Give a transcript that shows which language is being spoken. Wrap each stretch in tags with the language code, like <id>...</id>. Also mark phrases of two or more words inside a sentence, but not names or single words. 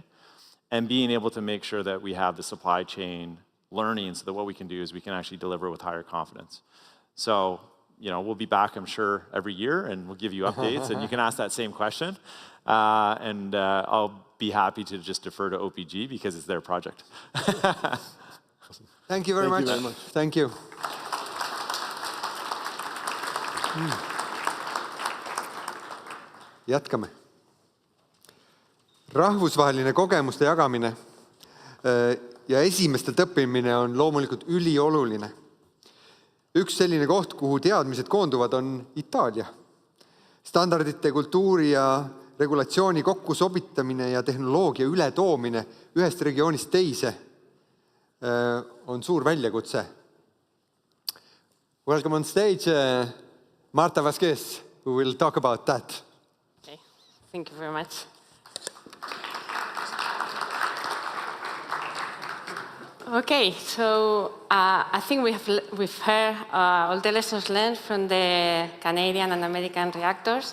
<en>And being able to make sure that we have the supply chain learning so that what we can do is we can actually deliver with higher confidence. So, we'll be back, I'm sure, every year, and we'll give you updates, and you can ask that same question. And I'll be happy to just defer to OPG because it's their project. Thank you very much. Thank you.</en> <et>Jätkame. Rahvusvaheline kogemuste jagamine ja esimestelt õppimine on loomulikult ülioluline. Üks selline koht, kuhu teadmised koonduvad, on Itaalia. Standardite, kultuuri ja regulatsiooni kokkusobitamine ja tehnoloogia ületoomine ühest regioonist teise on suur väljakutse.</et> <en>Welcome on stage, Marta Vázquez, who will talk about that. Okay, thank you very much. Okay, so I think we've heard all the lessons learned from the Canadian and American reactors.</en>